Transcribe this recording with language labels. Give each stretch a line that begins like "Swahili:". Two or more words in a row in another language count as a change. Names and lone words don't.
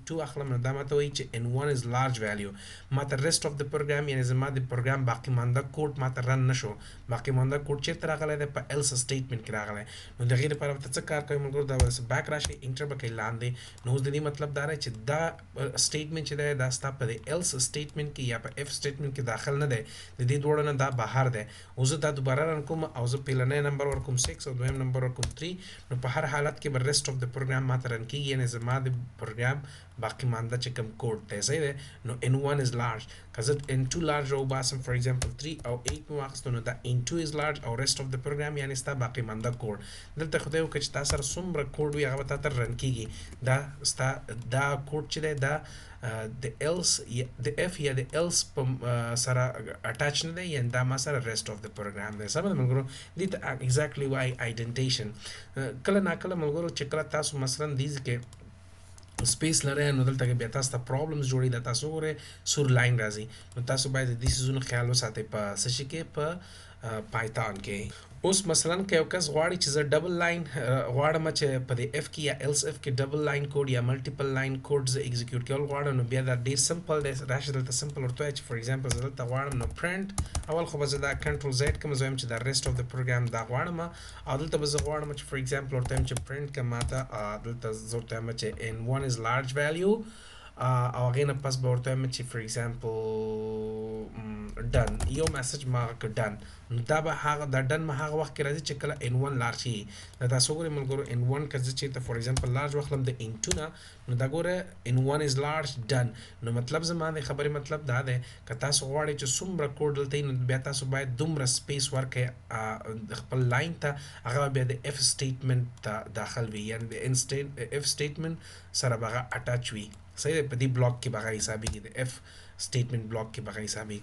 Pashto: 2 اخلم نو دا ماته وایي چې
English: n1 is large value
Pashto: ماته
English: rest of the program
Pashto: یعنی زما د پروګرام باقي مانده کوډ ماته رن نشو باقي مانده کوډ چېرته راغلی دی په
English: else statement
Pashto: کې راغلی نو د هغې لپاره ورته څه کار کوئ ملګرو دا به بیک راشئ انټر به کوئ لاندې نو اوس د دې مطلب دا دی چې دا سټیټمنټ چې دی دا ستا په د
English: else statement
Pashto: کې یا په
English: if statement
Pashto: کې داخل نه دی د دې دواړو نه دا بهر دی اوس زه دا دوباره رن کوم او زه پیلنی نمبر ورکوم 6 او دویم نمبر ورکوم 3 نو په هر حالت کې به
English: rest of the program
Pashto: ماته رن کېږي یعنې زما د پروګرام باقي مانده چې کوم کوډ دی صحیح دی نو
English: n1 is large
Pashto: که زه
English: n2 large
Pashto: راوباسم
English: for example
Pashto: 3 او 8 مې واخیستو نو دا
English: n2 is large
Pashto: او
English: rest of the program
Pashto: یعنې ستا باقي مانده کوډ دلته خدای وکړه چې تا سره څومره کوډ وي هغه به تا ته رن کېږي دا ستا دا کوډ چې دی دا د ایلس د اف یا د ایلس په سره اټاچ نه دی یعنې دا ما سره
English: rest of the program
Pashto: دی سمه ده ملګرو دې ته exactly وایي آیډنټیشن کله ناکله ملګرو چې کله تاسو مثلا دې کې سپیس لرئ نو دلته کې بیا تاسو ته پرابلمز جوړي دا تاسو ګورئ سور لاین راځي نو تاسو باید د دې څیزونو خیال وساتئ په څه شي کې په پایتون کې. اوس مثلا که یو کس غواړي چې زه
English: double line
Pashto: غواړم چې په دې اف کې یا
English: else if
Pashto: کې
English: double line code
Pashto: یا
English: multiple line code
Pashto: زه ایگزیکیوټ کول غواړم، نو بیا دا ډیر سمپل دی. راشه دلته سمپل ورته وایي چې
English: for example
Pashto: زه دلته غواړم نو پرنټ، اول خو به زه دا
English: control Z
Pashto: کوم، زه وایم چې دا
English: rest of
Pashto: د پروګرام دا غواړم، او دلته به زه غواړم چې
English: for example
Pashto: ورته وایم چې پرنټ که ماته دلته زه ورته وایم چې
English: n1 is large value،
Pashto: او هغې نه پس به ورته وایم چې
English: for example
Pashto: ډن، یو میسج ما که ډن، نو دا به هغه دا ډن ما هغه وخت کې راځي چې کله n1 لارج شي. دا تاسو ګورئ ملګرو n1 که زه چېرته
English: for example
Pashto: لارج واخلم د n2 نه، نو دا ګوره
English: n1 is large done.
Pashto: نو مطلب زما د خبرې مطلب دا دی که تاسو غواړئ چې څومره کوډ دلته وي، نو بیا تاسو باید دومره سپیس ورکړئ خپل لاین ته، هغه بیا د
English: if statement
Pashto: ته داخل وي، یعنې د
English: if statement
Pashto: سره به هغه اټاچ وي. صحیح دی، په دې بلاک کې به هغه حسابېږي، د
English: if statement block
Pashto: کې به هغه حسابېږي.